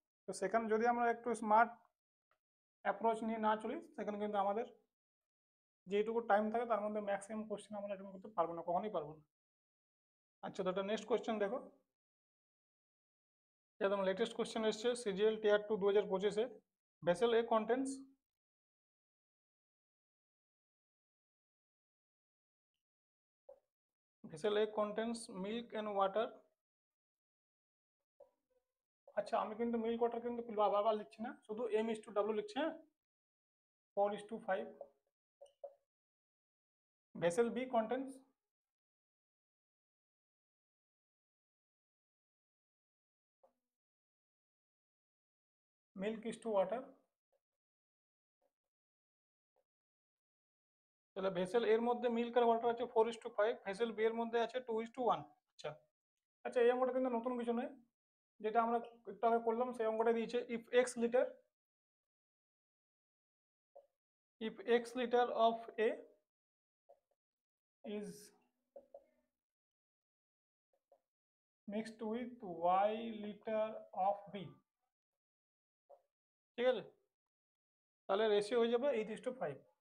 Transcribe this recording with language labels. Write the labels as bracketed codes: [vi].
[bn] তো সেখানে যদি আমরা একটু স্মার্ট অ্যাপ্রোচ নিয়ে না চলি সেখানে কিন্তু আমাদের যেটুকু টাইম থাকে তার মধ্যে ম্যাক্সিমাম কোশ্চেন আমরা অ্যাটেন্ড করতে পারবো না, কখনোই পারবো না। আচ্ছা, তো নেক্সট কোশ্চেন দেখো, একদম লেটেস্ট কোশ্চেন এসছে CGL tear 2 2025-এ। [en] Vessel a contents vessel A contains milk and water। [bn] আচ্ছা, আমি কিন্তু মিল্ক ওয়াটার কিন্তু বারবার লিখছি না, শুধু M/W লিখছি। হ্যাঁ, 4:5। [en] vessel B contains milk/water। [bn] তাহলে ভেসেল এর মধ্যে মিল্ক আর ওয়াটার আছে 4:5, ভেসেল বি এর মধ্যে আছে 2:1। আচ্ছা আচ্ছা, এই অঙ্কটা কিন্তু নতুন কিছু নয়, যেটা আমরা একটু আগে করলাম সেই অঙ্কটা দিয়েছে। [en] if x liter of A is mixed with y liter of B, [bn] ঠিক আছে, তাহলে রেশিও হয়ে যাবে [en] 8:5।